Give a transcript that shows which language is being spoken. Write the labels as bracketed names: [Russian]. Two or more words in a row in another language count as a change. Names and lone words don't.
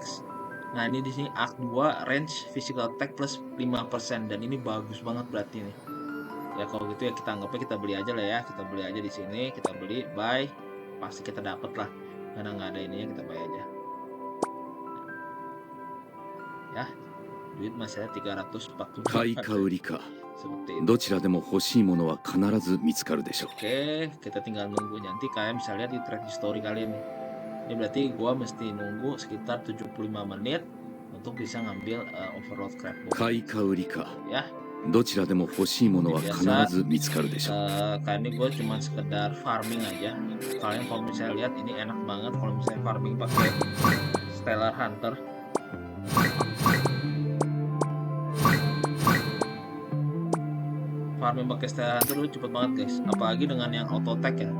[Indonesian] Nah ini di sini arc 2 [English] range physical attack plus [Indonesian] 5% dan ini bagus banget berarti nih. Ya kalau gitu ya kita anggapnya kita beli aja lah ya. Kita beli aja di sini, kita beli buy, pasti kita dapet lah. Karena nggak ada ininya kita buy aja. Ya. Duit masih ada 340. [Japanese] 買いか売りか [Indonesian] Seperti itu. [Japanese] どちらでも欲しいものは必ず見つかるでしょう [Indonesian] Oke, kita tinggal nunggu. Nanti kalian bisa lihat di [English] track history [Indonesian] kalian nih. Ini berarti gua mesti nunggu sekitar 75 menit untuk bisa ngambil [English] overload scrapbook. [Japanese] 買いか売りか [Indonesian] Ya, [Japanese] どちらでも欲しいものは必ず見つかるでしょう [Indonesian] kali ini gue cuma sekedar farming aja. Kalian kalau misalnya lihat ini enak banget kalau misalnya farming pakai Stellar Hunter. Farming pakai Stellar Hunter itu cepet banget guys, apalagi dengan yang [English] auto attack [Indonesian] ya.